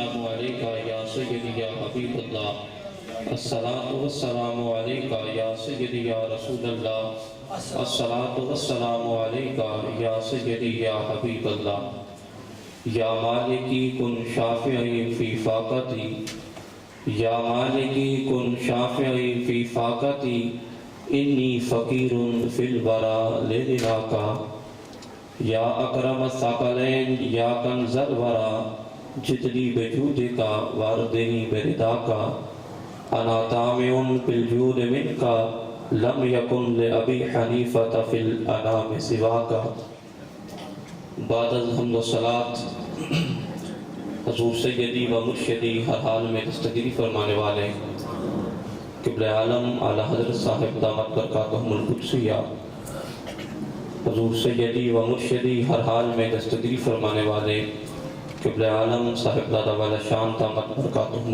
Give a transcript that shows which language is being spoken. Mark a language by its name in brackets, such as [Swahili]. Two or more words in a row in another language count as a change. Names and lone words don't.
[Arabic] علیکہ یا سیدی یا حبیب اللہ، الصلاۃ والسلام علیکہ یا سیدی یا رسول اللہ، الصلاۃ والسلام علیکہ یا سیدی یا حبیب اللہ۔ یا مالکی کن شافعی فی فاقتی، یا مالکی کن شافعی فی فاقتی، انی فقیر فی الورا لرضاکا۔ یا اکرم الثقلین یا کنز الورا، جدلی بجودکا واردنی برداکا۔ انا طامع بالجود منکا، لم یکن لأبی حنیفۃ فی الانام سواکا۔ [Persian] بعد از حمد و صلاة [Urdu] حضور سیدی و مرشدی ہر حال میں دستگیری فرمانے والے قبلہ عالم اعلیٰ حضرت صاحب دامت برکاتہم القدسیہ، حضور سیدی و مرشدی ہر حال میں دستگیری فرمانے والے قبلہ عالم صاحب دادا والا شان دامت برکاتہم